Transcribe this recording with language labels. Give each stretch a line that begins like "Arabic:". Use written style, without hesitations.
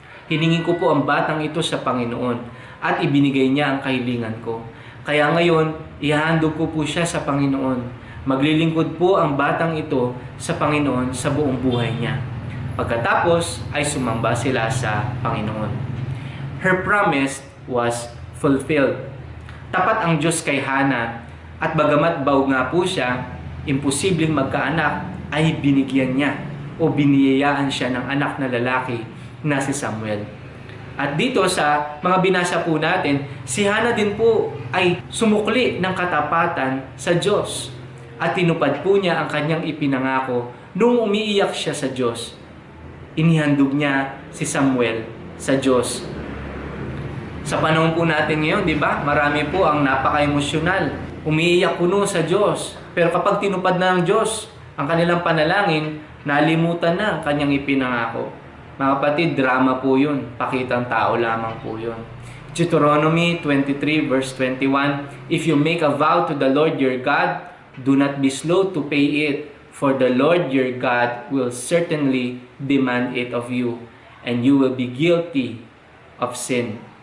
Filipino: Hiningi ko po ang batang ito sa Panginoon at ibinigay niya ang kahilingan ko. Kaya ngayon, ihahandog ko po siya sa Panginoon. Maglilingkod po ang batang ito sa Panginoon sa buong buhay niya." Pagkatapos ay sumamba sila sa Panginoon.
English: Her promise was fulfilled.
Filipino: Tapat ang Diyos kay Hannah at bagamat baog nga po siya, imposibleng magkaanak, ay binigyan niya o biniyayaan siya ng anak na lalaki na si Samuel. At dito sa mga binasa po natin, si Hannah din po ay sumukli ng katapatan sa Diyos. At tinupad po niya ang kanyang ipinangako nung umiiyak siya sa Diyos. Inihandog niya si Samuel sa Diyos. Sa panahon po natin ngayon, di ba? Marami po ang napaka-emosyonal. Umiiyak puno sa Diyos. Pero kapag tinupad na ng Diyos ang kanilang panalangin, nalimutan na ang kanyang ipinangako. Mga kapatid, drama po yun. Pakitang tao lamang po yun.
English: Deuteronomy 23 verse 21, If you make a vow to the Lord your God, do not be slow to pay it, for the Lord your God will certainly demand it of you, and you will be guilty of sin.